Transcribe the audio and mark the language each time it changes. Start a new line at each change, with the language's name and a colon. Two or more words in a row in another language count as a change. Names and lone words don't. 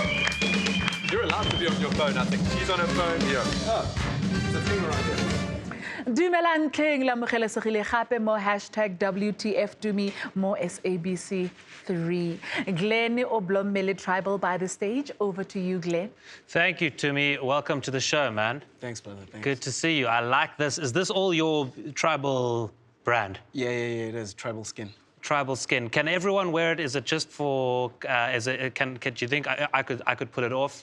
English: You're allowed to be on your phone, I think. She's on her phone here. Oh, it's a thing right here.
Tswana: Dumelang tleng la mogelesegile gape mo #WTFTumi mo SABC3.
English: Glenn Oblommele Tribal by the stage. Over to you, Glenn. Thank you, Tumi. Welcome to the show, man. Thanks, brother. Thanks. Good to see you. I like this. Is this all your tribal brand? Yeah, it is. Tribal skin. Tribal skin. Can everyone wear it? Is it just for? Can you think I could pull it off?